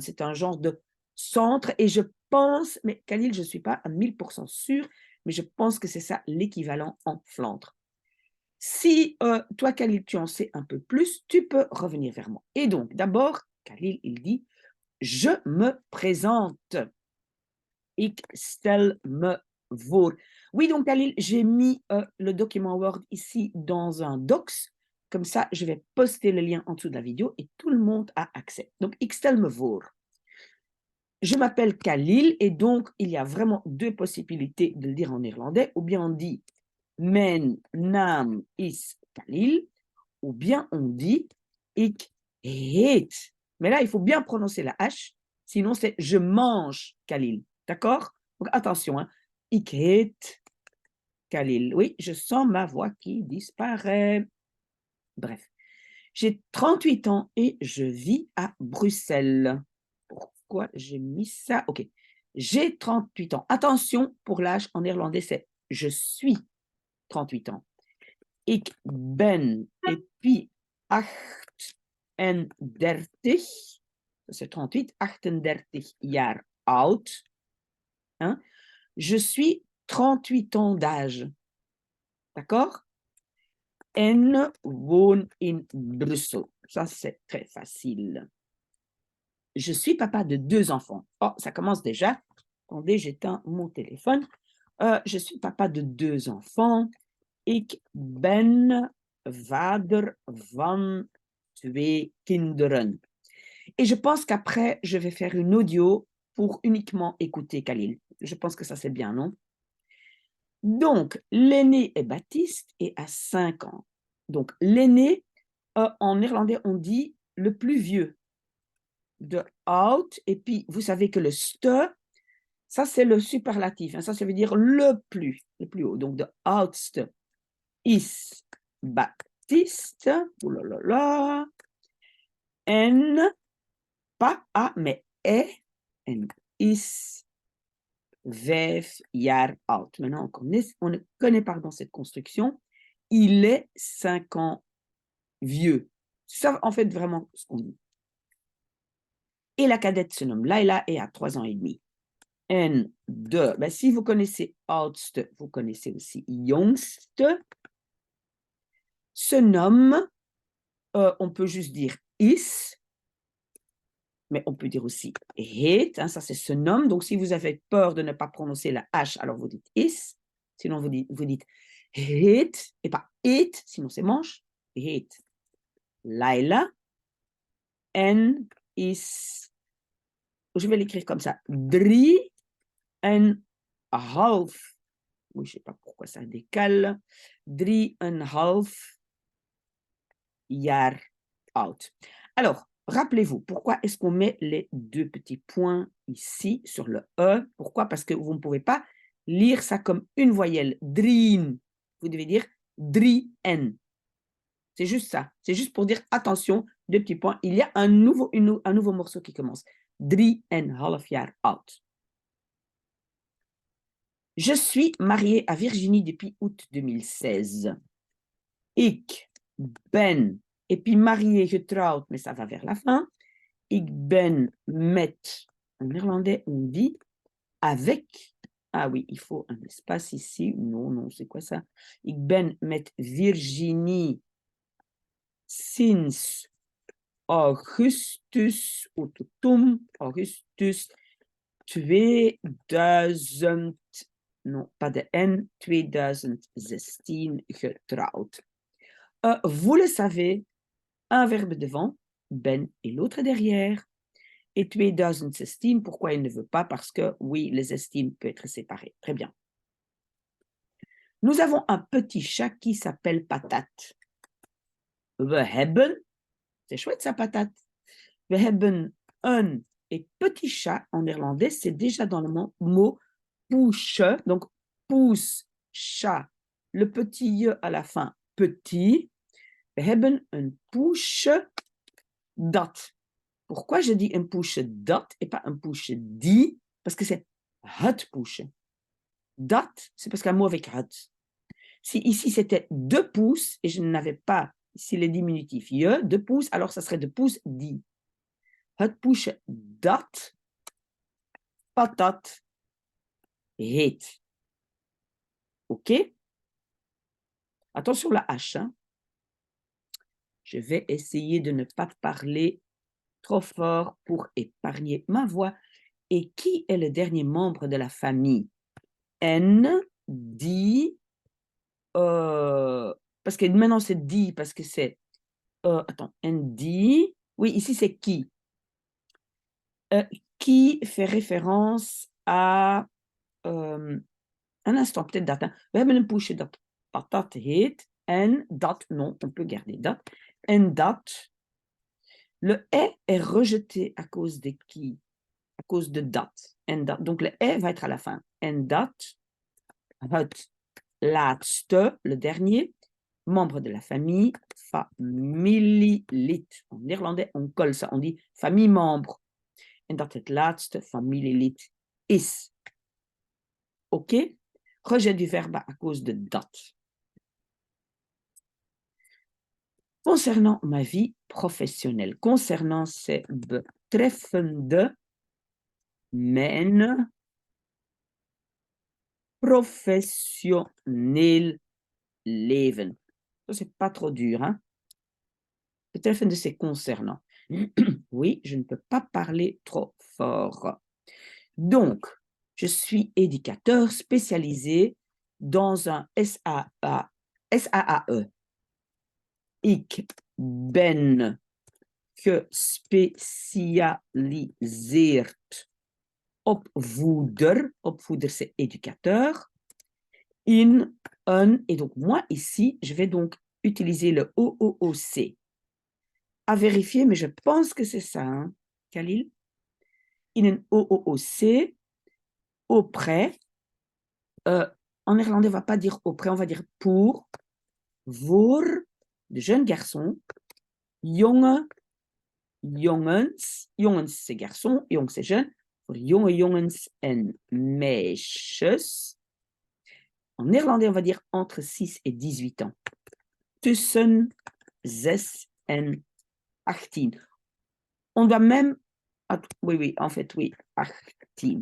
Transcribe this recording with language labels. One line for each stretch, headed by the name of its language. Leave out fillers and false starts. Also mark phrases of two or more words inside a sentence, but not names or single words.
French: C'est un genre de centre et je pense, mais Khalil, je ne suis pas à 1000% sûre, mais je pense que c'est ça l'équivalent en Flandre. Si, toi, Khalil, tu en sais un peu plus, tu peux revenir vers moi. Et donc, d'abord, Khalil, il dit: «Je me présente.
Dutch: Ik stel me voor.»
French: Oui, donc Khalil, j'ai mis, le document Word ici dans un Docs. Comme ça, je vais poster le lien en dessous de la vidéo et tout le monde a accès. Donc,
Dutch: ik stel me voor.
French: Je m'appelle Khalil et donc il y a vraiment 2 possibilités de le dire en néerlandais. Ou bien on dit:
Dutch: «Mijn naam is Khalil»
French: ou bien on dit:
Dutch: «Ik heet».
French: Mais là, il faut bien prononcer la H, sinon c'est: «Je mange Khalil». D'accord? Donc attention, hein.
Dutch: «Ik heet Khalil».
French: Oui, je sens ma voix qui disparaît. Bref, j'ai 38 ans et je vis à Bruxelles. Pourquoi j'ai mis ça? OK. J'ai 38 ans. Attention, pour l'âge en néerlandais, c'est: «Je suis 38 ans».
Dutch: Ik ben
French: et puis 38, ça c'est 38, 38
Dutch: jaar oud,
French: hein. Je suis 38 ans d'âge, d'accord?
Dutch: En woon in Brussel.
French: Ça, c'est très facile. Je suis papa de 2 enfants. Oh, ça commence déjà. Attendez, j'éteins mon téléphone. Je suis papa de 2 enfants.
Dutch: Ik ben vader van 2 kinderen.
French: Et je pense qu'après, je vais faire une audio pour uniquement écouter Khalil. Je pense que ça, c'est bien, non? Donc, l'aîné est Baptiste et a 5 ans. Donc, l'aîné, en néerlandais, on dit le plus vieux,
Dutch: de oud.
French: Et puis, vous savez que le ste, ça, c'est le superlatif, hein. Ça veut dire le plus haut. Donc,
Dutch: de oudste is Baptiste.
French: Oh là là là. En, pas a, mais est,
Dutch: en is 5 jaar oud.
French: Maintenant, on ne connaît pas dans cette construction. Il est 5 ans vieux. C'est ça, en fait, vraiment ce qu'on dit. Et la cadette se nomme Laila et a 3 ans et demi.
Dutch: En de,
French: ben, si vous connaissez oudste, vous connaissez aussi jongste, se nomme, on peut juste dire is, mais on peut dire aussi heet, hein, ça c'est se nomme. Donc si vous avez peur de ne pas prononcer la H, alors vous dites is. Sinon, vous dites heet et pas eet, sinon c'est manche.
Dutch: Heet Laila en is,
French: je vais l'écrire comme ça, 3,5. Oui, je ne sais pas pourquoi ça décale.
Dutch: 3,5 jaar oud.
French: Alors, rappelez-vous, pourquoi est-ce qu'on met les deux petits points ici sur le E? Pourquoi? Parce que vous ne pouvez pas lire ça comme une voyelle. Drien. Vous devez dire drien. C'est juste ça. C'est juste pour dire attention, deux petits points. Il y a un nouveau morceau qui commence.
Dutch: 3,5 jaar oud.
French: Je suis mariée à Virginie depuis août 2016.
Dutch: Ik ben,
French: et puis mariée, getrouwd, mais ça va vers la fin.
Dutch: Ik ben met,
French: en néerlandais, on dit avec. Ah oui, il faut un espace ici. Non, c'est quoi ça?
Dutch: Ik ben met Virginie sinds augustus, augustus 2000,
French: non, pas de N, 2016 getrouwd. Vous le savez, un verbe devant, ben, et l'autre derrière. Et 2016, pourquoi il ne veut pas? Parce que, oui, les estimes peuvent être séparées. Très bien. Nous avons un petit chat qui s'appelle Patate.
Dutch: We hebben,
French: c'est chouette ça, Patate.
Dutch: We hebben
French: un, et petit chat, en néerlandais, c'est déjà dans le mot pouche. Donc, pouce, chat, le petit je à la fin, petit.
Dutch: We hebben een poesje dat.
French: Pourquoi je dis un
Dutch: poesje dat
French: et pas un
Dutch: poesje die?
French: Parce que c'est
Dutch: het poesje.
French: Dat, c'est parce qu'un mot avec het. Si ici c'était 2 pouces et je n'avais pas ici les diminutifs je, 2 pouces, alors ça serait 2 pouces die.
Dutch: Het poesje dat patat heet.
French: OK? Attention la H. Hein? Je vais essayer de ne pas parler trop fort pour épargner ma voix. Et qui est le dernier membre de la famille? N, die, parce que maintenant c'est die, parce que c'est, attends, N, die, oui, ici c'est qui. Qui fait référence à, un instant, peut-être date. Hein.
Dutch: We hebben een poesje dat patat heet, en dat,
French: non, on peut garder dat,
Dutch: en dat.
French: Le est rejeté à cause de qui? À cause de dat.
Dutch: En dat.
French: Donc le est va être à la fin.
Dutch: En dat, het laatste,
French: le dernier, membre de la famille, familielid. En néerlandais, on colle ça, on dit famille membre.
Dutch: En dat het laatste familielid is.
French: OK? Rejet du verbe à cause de dat. Concernant ma vie professionnelle, concernant, c'est
Dutch: betreffende mijn professionnel leven.
French: Ça, c'est pas trop dur, hein? Betreffende, c'est concernant. Oui, je ne peux pas parler trop fort. Donc, je suis éducateur spécialisé dans un SAAE.
Dutch: Ik ben gespecialiseerd opvoeder.
French: Opvoeder, c'est éducateur. In un, et donc moi ici, je vais donc utiliser le OOC. À vérifier, mais je pense que c'est ça, hein, Khalil. In un OOC, auprès. En néerlandais, on ne va pas dire auprès, on va dire pour, voor, de jeunes garçons,
Dutch: jonge jongens,
French: jongens c'est garçons, jong c'est jeune,
Dutch: voor jonge jongens en meisjes.
French: En néerlandais, on va dire entre 6 et 18 ans.
Dutch: Tussen 6 en 18.
French: On doit même, oui, en fait, oui, 18.